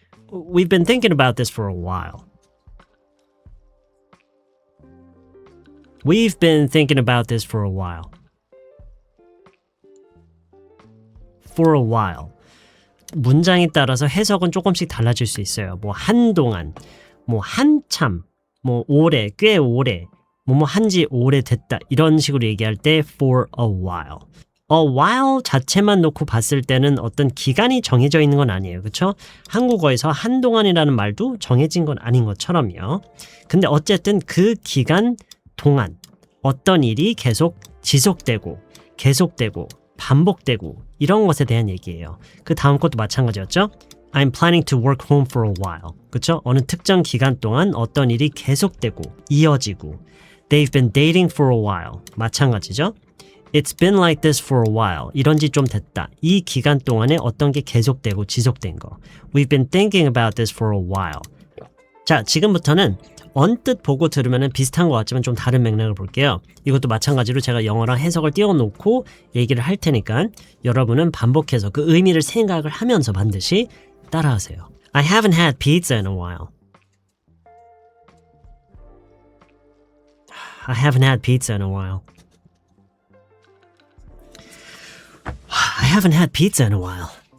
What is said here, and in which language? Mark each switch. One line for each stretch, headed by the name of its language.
English: We've been thinking about this for a while. We've been thinking about this for a while. For a while.
Korean: 문장에 따라서 해석은 조금씩 달라질 수 있어요. 뭐 한동안, 뭐 한참, 뭐 오래, 꽤 오래, 뭐뭐 한지 오래됐다 이런 식으로 얘기할 때 for a while. A while 자체만 놓고 봤을 때는 어떤 기간이 정해져 있는 건 아니에요. 그렇죠? 한국어에서 한동안이라는 말도 정해진 건 아닌 것처럼요. 근데 어쨌든 그 기간 동안 어떤 일이 계속 지속되고 계속되고 반복되고 이런 것에 대한 얘기예요. 그 다음 것도 마찬가지였죠?
English: I'm planning to work home for a while.
Korean: 그렇죠? 어느 특정 기간 동안 어떤 일이 계속되고 이어지고
English: They've been dating for a while.
Korean: 마찬가지죠?
English: It's been like this for a while.
Korean: 이런 지 좀 됐다. 이 기간 동안에 어떤 게 계속되고 지속된 거.
English: We've been thinking about this for a while.
Korean: 자, 지금부터는 언뜻 보고 들으면 비슷한 것 같지만 좀 다른 맥락을 볼게요. 이것도 마찬가지로 제가 영어랑 해석을 띄워놓고 얘기를 할 테니까 여러분은 반복해서 그 의미를 생각을 하면서 반드시 따라하세요.
English: I haven't had pizza in a while. I haven't had pizza in a while. I haven't had pizza in a while.